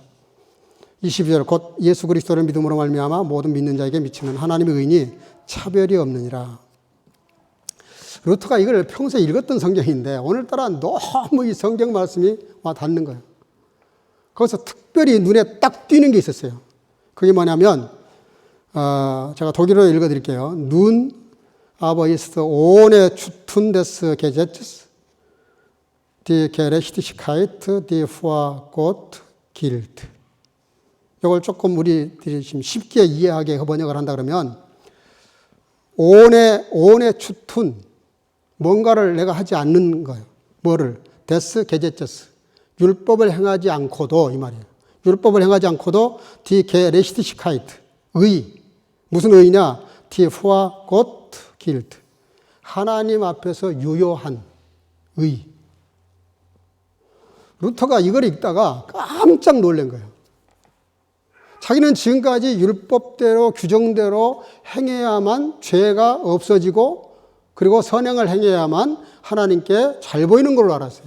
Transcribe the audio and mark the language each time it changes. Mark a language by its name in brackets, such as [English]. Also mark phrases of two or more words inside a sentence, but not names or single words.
[Korean] 22절 곧 예수 그리스도를 믿음으로 말미암아 모든 믿는 자에게 미치는 하나님의 의인이 차별이 없느니라. 루터가 이걸 평소에 읽었던 성경인데 오늘따라 너무 이 성경 말씀이 와 닿는 거예요. 거기서 특별히 눈에 딱 띄는 게 있었어요. 그게 뭐냐면 제가 독일어로 읽어드릴게요. [German] Nun aber ist ohne zu tun des Gesetzes die Gerechtigkeit, die vor Gott gilt. [Korean] 이걸 조금 우리들이 지금 쉽게 이해하게 번역을 한다 그러면 [German] ohne zu tun [Korean] 뭔가를 내가 하지 않는 거예요. 뭐를? [German] des Gesetzes [Korean] 율법을 행하지 않고도 이 말이에요. 율법을 행하지 않고도 [German] die Gerechtigkeit [Korean] 의 무슨 의냐? [German] die vor Gott gilt [Korean] 하나님 앞에서 유효한 의. 루터가 이걸 읽다가 깜짝 놀란 거예요. 자기는 지금까지 율법대로 규정대로 행해야만 죄가 없어지고 그리고 선행을 행해야만 하나님께 잘 보이는 걸로 알았어요.